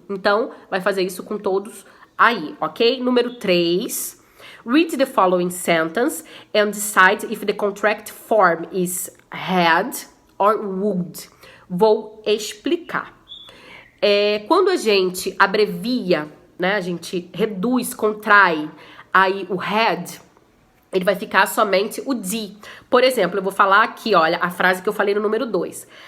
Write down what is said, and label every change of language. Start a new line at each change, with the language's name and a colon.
Portuguese: Então, vai fazer isso com todos aí, ok? Número 3.
English: Read the following sentence and decide if the contract form is had or would.
Portuguese: Vou explicar. Quando a gente abrevia, né, a gente reduz, contrai aí o had, ele vai ficar somente o de. Por exemplo, eu vou falar aqui, olha, a frase que eu falei no número 2.